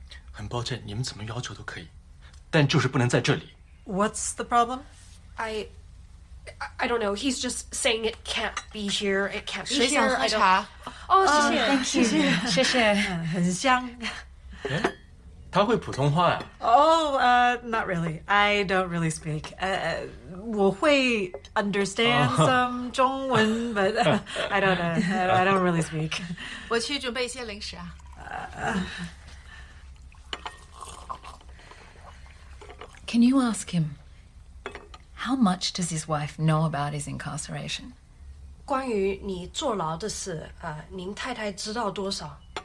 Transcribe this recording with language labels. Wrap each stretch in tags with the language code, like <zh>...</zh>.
<zh>很抱歉，你们怎么要求都可以，但就是不能在这里。</zh> <en>What's the problem? I don't know. He's just saying it can't be here. It can't be</en> <zh>谁想喝</zh> <en>I don't.</en> <zh>茶？哦，谢谢。谢谢。很香。哎，他会普通话呀、</zh> <en>Oh, not really. I don't really speak.</en> <zh>我会</zh> <en>understand some 中文 but I don't know. I don't really speak.</en> <zh>我去准备一些零食啊。</zh> <en>Can you ask him, how much does his wife know about his incarceration?</en> <zh>关于你坐牢的事，您太太知道多少？</zh>